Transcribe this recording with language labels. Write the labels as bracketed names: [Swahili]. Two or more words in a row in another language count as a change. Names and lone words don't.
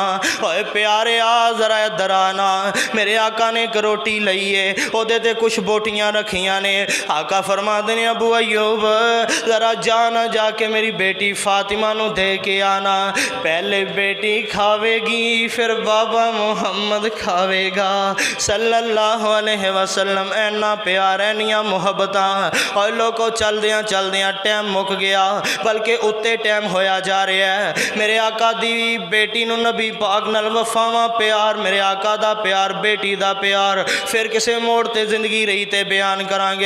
[Punjabi] اوئے پیارے آ ذرا ایدھر آنا. میرے آقا نے اک روٹی لئی ہے، اوہدے تے کجھ بوٹیاں رکھیاں نے. آقا فرماندے نے ابو ایوب ذرا جانا، جا کے میری بیٹی فاطمہ نوں دے کے آنا. پہلے بیٹی کھاوے گی فیر بابا محمد کھاوے گا [Arabic] صلى الله عليه وسلم. [Punjabi] اینا پیار اینیاں محبتاں۔ اور کو چلدیاں چلدیاں ٹائم مک گیا، بلکہ اتے ٹائم ہویا جا رہیا ہے. میرے آقا دی بیٹی نوں نبی پاک نال وفاواں پیار، میرے آقا دا پیار، بیٹی دا پیار فیر کسے موڑ تے زندگی رہی تے بیان کراں گے.